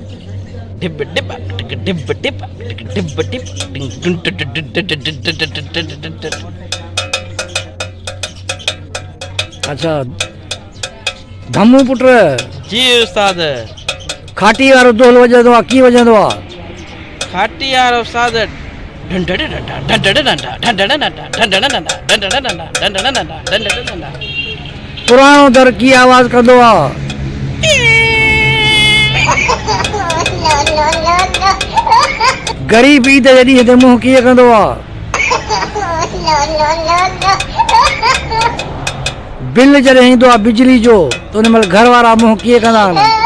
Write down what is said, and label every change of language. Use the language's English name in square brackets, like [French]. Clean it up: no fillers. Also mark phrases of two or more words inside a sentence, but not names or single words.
[Sindhi] डिब डिब डिब डिब डिब डिब। अच्छा धम्मू पुत्र जी उस्ताद। खाटी वारो दोल वॼंदो आहे, कीअं वॼंदो आहे? खाटी यार उस्ताद। ढंढड़ डंडा ढंढड़ डंडा ढंढड़ डंडा ढंढड़ डंडा ढंढड़ डंडा ढंढड़ डंडा ढंढड़ डंडा। पुराणो दर कीअं आवाज़ कंदो आहे? ग़रीब ईद जे ॾींहं ते मुंहुं कीअं कंदो आहे? बिल जॾहिं ईंदो आहे बिजली जो त उन महिल घर वारा मुंहुं कीअं कंदा आहिनि?